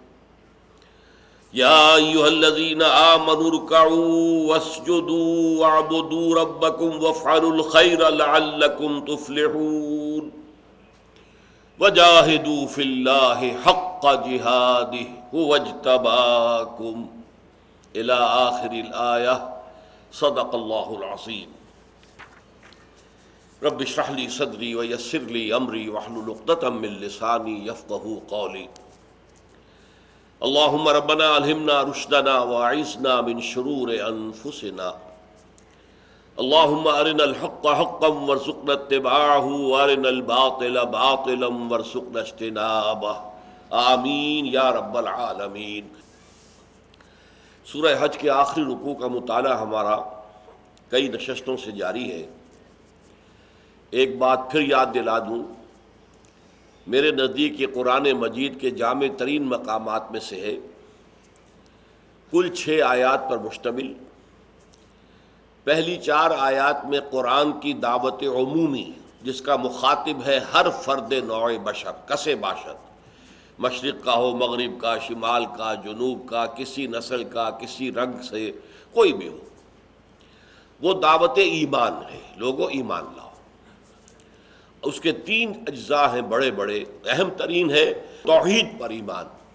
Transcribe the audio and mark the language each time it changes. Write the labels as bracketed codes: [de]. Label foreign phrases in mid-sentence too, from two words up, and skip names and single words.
[ar] يا أيها الذين آمنوا اركعوا واسجدوا واعبدوا ربكم وافعلوا الخير لعلكم تفلحون وجاهدوا في الله حق جهاده هو اجتباكم إلى آخر الآية صدق الله العظيم رب اشرح لي صدري ويسر لي امري واحلل عقدة من لساني يفقهوا قولي اللهم ربنا الهمنا رشدنا واعذنا من شرور انفسنا اللهم ارنا الحق حقا وارزقنا اتباعه وارنا الباطل باطلا وارزقنا اجتنابه آمین یا رب العالمین۔ [ur] سورہ حج کے آخری رکوع کا مطالعہ ہمارا کئی نشستوں سے جاری ہے۔ ایک بات پھر یاد دلا دوں، میرے نزدیک یہ قرآن مجید کے جامع ترین مقامات میں سے ہے۔ کل 6 آیات پر مشتمل، پہلی 4 آیات میں قرآن کی دعوت عمومی جس کا مخاطب ہے ہر فرد نوع بشر [fa] کسے باشد، [ur] مشرق کا ہو، مغرب کا، شمال کا، جنوب کا، کسی نسل کا، کسی رنگ سے، کوئی بھی ہو، وہ دعوت ایمان ہے۔ لوگوں ایمان لاؤ۔ اس کے 3 اجزاء ہیں بڑے بڑے، اہم ترین ہے توحید پر ایمان۔